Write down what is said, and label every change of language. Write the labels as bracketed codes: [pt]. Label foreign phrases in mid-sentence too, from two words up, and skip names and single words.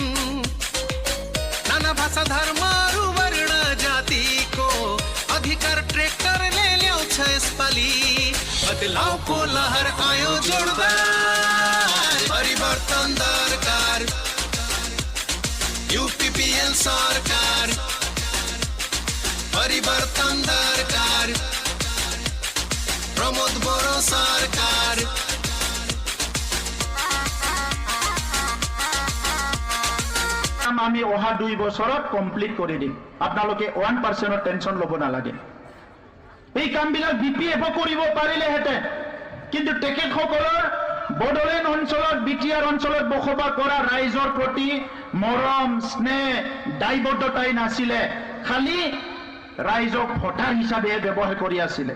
[ne] नाना भाषा धर्म वर्ण जातिको अधिकार ट्रेक्टरले ल्याउँछ यसपालि बदलावको लहर आयो जोडदार परिवर्तन दरकार UPPL सरकार परिवर्तन दरकार प्रमोद बड़ो सरकार [as] আমি অহা 2 বছৰত কমপ্লিট কৰি দিম আপোনালোকে 1% টেনচন ল'ব নালাগে এই কামবিলাক BPF কৰিব পাৰিলে হেতে কিন্তু তেখেতসকলৰ বড়োলেণ্ড অঞ্চলত বিটিআৰ অঞ্চলত বসবাস কৰা ৰাইজৰ প্ৰতি মৰম স্নেহ দায়বদ্ধতাই নাছিলে, খালি ৰাইজক ভোটাৰ হিচাপে ব্যৱহাৰ কৰি আছিলে।